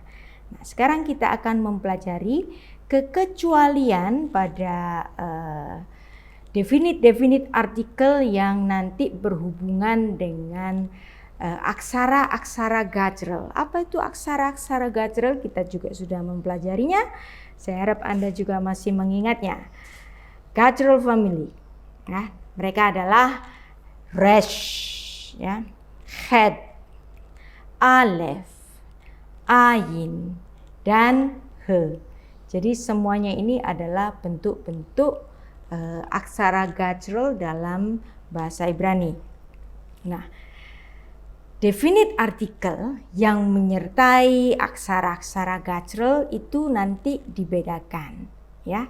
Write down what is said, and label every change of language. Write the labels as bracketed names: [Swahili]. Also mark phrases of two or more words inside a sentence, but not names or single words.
[Indonesian] Nah, sekarang kita akan mempelajari kekecualian pada definite artikel yang nanti berhubungan dengan aksara-aksara Gajrul. Apa itu aksara-aksara Gajrul? Kita juga sudah mempelajarinya. Saya harap Anda juga masih mengingatnya. Gajrul family, ya, mereka adalah Resh, ya, Chet, alef, ayin, dan he. Jadi semuanya ini adalah bentuk-bentuk aksara gajrul dalam bahasa Ibrani. Nah, definite artikel yang menyertai aksara-aksara gajrul itu nanti dibedakan, ya.